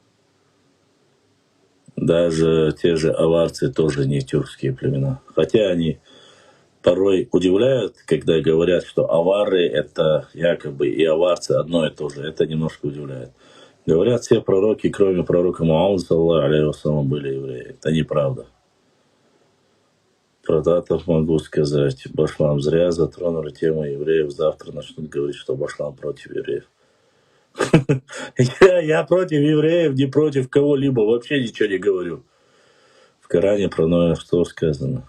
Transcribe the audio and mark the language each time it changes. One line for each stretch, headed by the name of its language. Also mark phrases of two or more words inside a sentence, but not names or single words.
Russian: Даже те же аварцы тоже не тюркские племена. Хотя они порой удивляют, когда говорят, что авары — это якобы и аварцы одно и то же. Это немножко удивляет. Говорят, все пророки, кроме пророка Мухаммада,
Arabic: صلى الله عليه وسلم,
Russian: были евреи. Это неправда. Про татов могу сказать. Башлам, зря затронули тему евреев. Завтра начнут говорить, что Башлам против евреев. Я против евреев, не против кого-либо. Вообще ничего не говорю. В Коране про Ноя что сказано?